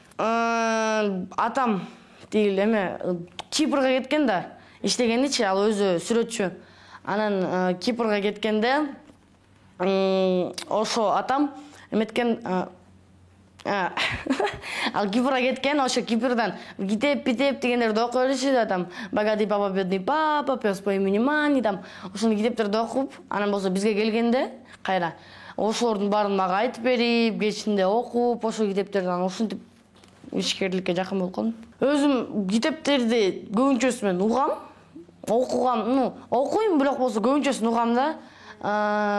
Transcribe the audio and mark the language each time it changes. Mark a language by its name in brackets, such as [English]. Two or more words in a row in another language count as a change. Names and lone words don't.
[Kyrgyz] Атам тигил эме Кипрга кеткен да, иштегеничи, ал өзү сүрөтчү. Анан Кипрга кеткенде ошо атам эметкен, ал Кипрга кеткен, ошо Кипрдан китеп дегендерди окуп бериши да, там богатый папа, бедный папа, пес по имени Мани, там ошондой китептерди окуп, анан болсо бизге келгенде кайра ошолордун баарын мага айтып берип, кечинде окуп, ошол китептерди анан ушинтип ишкерликке жакын болуп калдым. Өзүм китептерди көбүнчөсү мен угам, окугам, окуйм, бирок болсо көбүнчөсүн угам да.